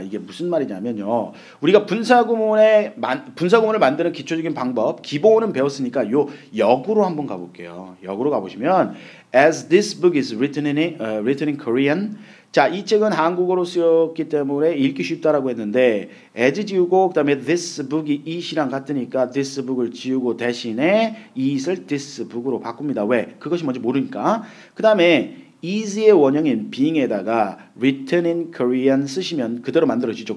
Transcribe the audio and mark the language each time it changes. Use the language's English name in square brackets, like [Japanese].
[Korean] 이게 무슨 말이냐면요. 우리가 분사구문을 만드는 기초적인 방법, 기본은 배웠으니까 요 역으로 한번 가볼게요. 역으로 가보시면 [English] as this book is written in Korean. [Korean] 자, 이 책은 한국어로 쓰였기 때문에 읽기 쉽다라고 했는데 as 지우고 그다음에 this book이 it이랑 같으니까 this book을 지우고 대신에 it을 this book으로 바꿉니다. 왜? 그것이 뭔지 모르니까. 그다음에 is의 원형인 being에다가 written in Korean 쓰시면 그대로 만들어지죠.